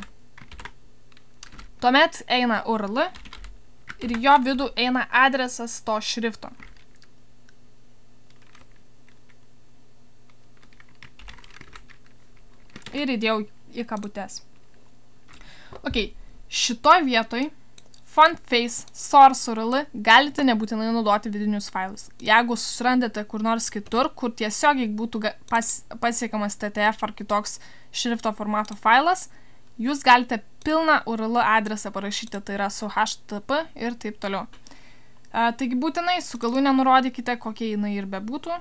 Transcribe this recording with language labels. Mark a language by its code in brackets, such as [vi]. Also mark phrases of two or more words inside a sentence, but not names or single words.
[lt] Tuomet eina URL ir jo vidų eina adresas to šrifto. Ir įdėjau į kabutes. Ok, šitoj vietoj [en] font face, source URL [lt] galite nebūtinai naudoti vidinius failus. Jeigu susirandate kur nors kitur, kur tiesiogiai būtų pasiekiamas TTF ar kitoks šrifto formato failas, jūs galite pilną URL adresą parašyti, tai yra su HTTP ir taip toliau. Taigi būtinai su galūne nurodykite, kokie jinai ir bebūtų.